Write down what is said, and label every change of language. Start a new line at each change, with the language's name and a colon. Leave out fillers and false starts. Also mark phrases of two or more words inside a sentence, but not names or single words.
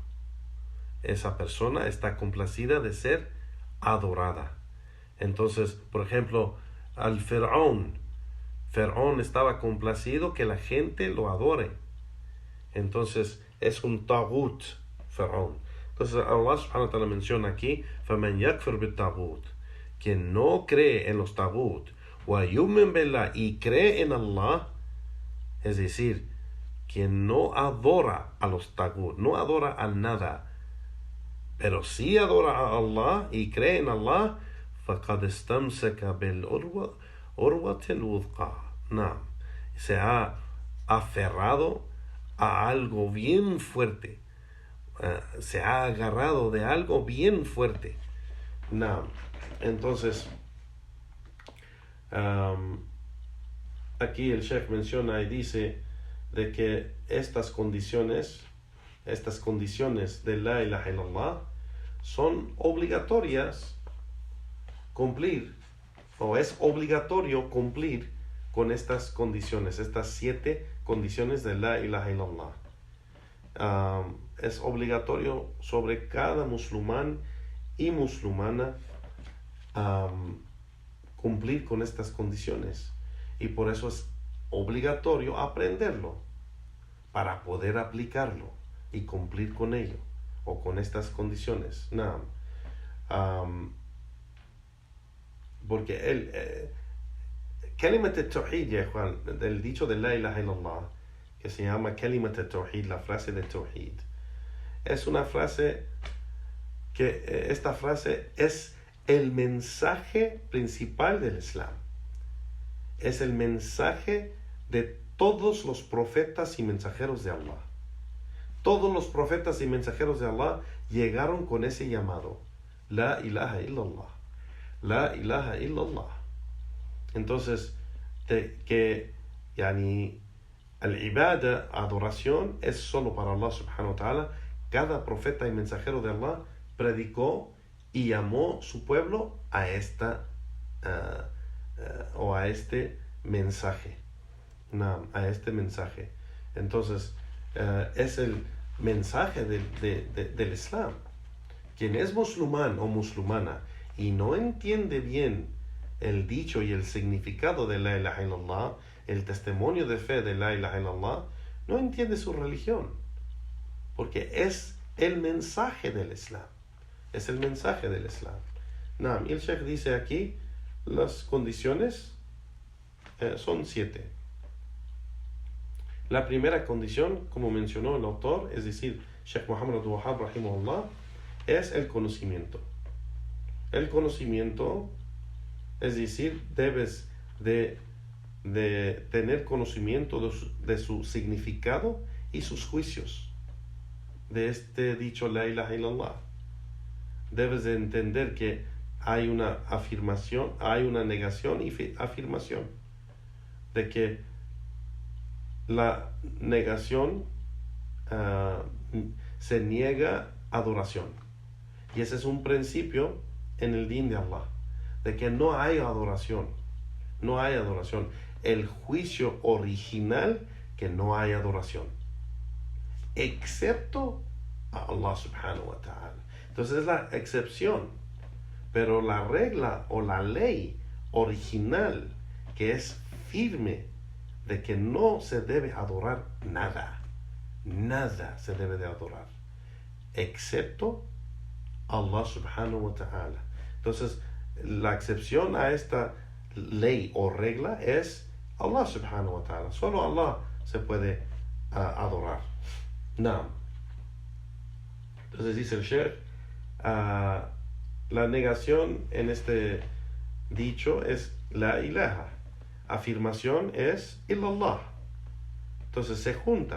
Spanish: Esa persona está complacida de ser adorada. Entonces, por ejemplo, al Faraón estaba complacido que la gente lo adore. Entonces, es un taghut, Faraón. Entonces,
Arabic: الله سبحانه وتعالى
Spanish: menciona aquí:
Arabic: فَمَنْ يَكْفُرْ بِالطَّاغُوتِ,
Spanish: quien no cree en los taghut,
Arabic: وَيُؤْمِنْ بِاللَّهِ,
Spanish: y cree en Allah, es decir, quien no adora a los taghut, no adora a nada, pero sí adora a Allah y cree en Allah,
Arabic: فَقَدْ اسْتَمْسَكَ بِالْعُرْوَةِ الْوُثْقَى.
Spanish: No, se ha aferrado a algo bien fuerte, se ha agarrado de algo bien fuerte. No, entonces aquí el Sheikh menciona y dice de que estas condiciones de
Arabic: لا إله إلا الله
Spanish: son obligatorias cumplir, o es obligatorio cumplir con estas condiciones, estas 7 condiciones de
Arabic: لا إله إلا الله.
Spanish: Es obligatorio sobre cada musulmán y musulmana cumplir con estas condiciones, y por eso es obligatorio aprenderlo para poder aplicarlo y cumplir con ello o con estas condiciones. No. Porque el
Arabic: كلمة التوحيد,
Spanish: ya Juan, del dicho de
Arabic: لا إله إلا الله,
Spanish: que se llama
Arabic: كلمة التوحيد,
Spanish: la frase de tawhid, es una frase que esta frase es el mensaje principal del Islam. Es el mensaje de todos los profetas y mensajeros de Allah. Todos los profetas y mensajeros de Allah llegaron con ese llamado:
Arabic: لا إله إلا الله, لا إله إلا الله.
Spanish: Entonces, al-ibada, adoración, es solo para
Arabic: الله سبحانه وتعالى.
Spanish: Cada profeta y mensajero de Allah predicó y llamó su pueblo a este mensaje. A este mensaje. Entonces, es el mensaje del Islam. Quien es musulmán o musulmana y no entiende bien el dicho y el significado de
Arabic: لا إله إلا الله,
Spanish: el testimonio de fe de
Arabic: لا إله إلا الله,
Spanish: no entiende su religión, porque es el mensaje del Islam. Es el mensaje del Islam. Y el Sheikh dice aquí las condiciones son 7. La primera condición, como mencionó el autor, es decir, Sheikh Muhammad Abdul Wahhab rahimahullah, es el conocimiento. El conocimiento, es decir, debes de tener conocimiento de su significado y sus juicios de este dicho
Arabic: لا إله إلا الله.
Spanish: Debes de entender que hay una afirmación, hay una negación y afirmación, de que la negación se niega adoración, y ese es un principio en el din de Allah, de que no hay adoración, el juicio original, que no hay adoración excepto a
Arabic: الله سبحانه وتعالى.
Spanish: Entonces es la excepción, pero la regla o la ley original, que es firme, de que no se debe adorar nada. Nada se debe de adorar, excepto
Arabic: الله سبحانه وتعالى.
Spanish: Entonces, la excepción a esta ley o regla es
Arabic: الله سبحانه وتعالى.
Spanish: Solo Allah se puede adorar. No. Entonces dice el Sheikh, la negación en este dicho es
Arabic: لا إله.
Spanish: Afirmación es illallah. Entonces se junta.